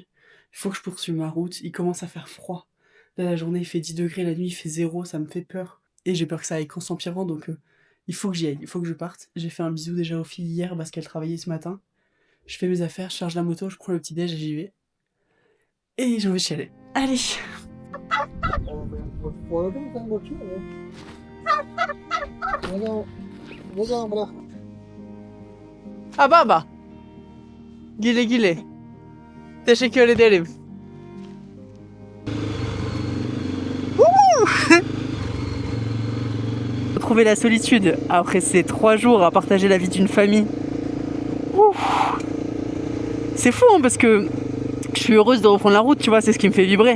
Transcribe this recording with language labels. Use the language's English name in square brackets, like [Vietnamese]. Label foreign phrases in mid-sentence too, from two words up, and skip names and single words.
[French] Il faut que je poursuive ma route, il commence à faire froid. Là, la journée il fait 10 degrés, la nuit il fait 0, ça me fait peur. Et j'ai peur que ça aille qu'en s'empirant, donc il faut que j'y aille, il faut que je parte. J'ai fait un bisou déjà aux filles hier parce qu'elles travaillaient ce matin. Je fais mes affaires, je charge la moto, je prends le petit déj et j'y vais. Et j'en vais chialer. Allez! Ah baba! [Turkish] Güle güle. Teşekkür ederim. [French] Trouver la solitude après ces 3 jours à partager la vie d'une famille. C'est fou hein, parce que je suis heureuse de reprendre la route, tu vois, c'est ce qui me fait vibrer.